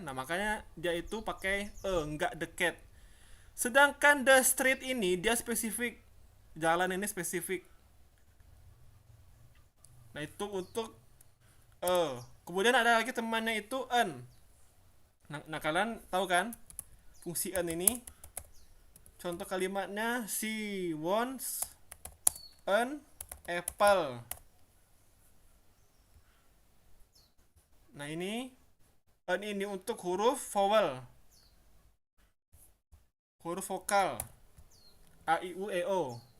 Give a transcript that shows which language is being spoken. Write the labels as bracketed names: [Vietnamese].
[Indonesian] Nah, makanya dia itu pakai enggak the cat. Sedangkan the street ini dia spesifik, jalan ini spesifik. Nah, itu untuk kemudian ada lagi temannya itu an. Nah, kalian tahu kan fungsi an ini? Contoh kalimatnya, [English] she wants an apple. [Indonesian] Nah, ini an ini untuk huruf vowel, huruf vokal, a i u e o.